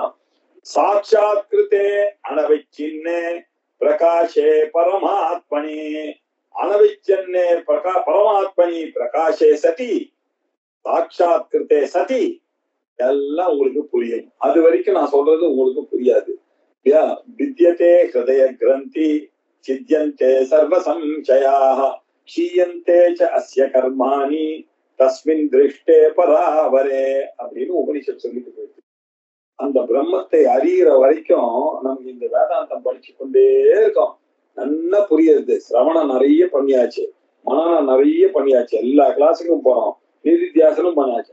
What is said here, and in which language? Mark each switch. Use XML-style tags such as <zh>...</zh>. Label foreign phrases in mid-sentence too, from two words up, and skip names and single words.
<sa>साक्षात्कृते अनवच्छिन्ने प्रकाशे परमात्मनि, अनवच्छिन्ने परमात्मनि प्रकाशे सति, साक्षात्कृते सति,</sa> <ta>எல்லாம் உங்களுக்கு புரியும். அது வரைக்கும் நான் சொல்றது உங்களுக்கு புரியாது.</ta> <sa>भिद्यते हृदय ग्रन्थिः छिद्यन्ते सर्व संशयाः क्षीयन्ते च अस्य कर्माणि तस्मिन् दृष्टे परावरे</sa> <ta>அப்படின்னு உபனிஷத் சொல்லிட்டு போயிருக்கு. அந்த பிரம்மத்தை அறிகிற வரைக்கும் நமக்கு இந்த வேதாந்தம் படிச்சு கொண்டே இருக்கோம். நல்லா புரியுது. சிரவணம் நிறைய பண்ணியாச்சு, மனநம் நிறைய பண்ணியாச்சு, எல்லா கிளாஸுக்கும் போறோம், நிதித்தியாசனம் பண்ணியாச்சு.</ta>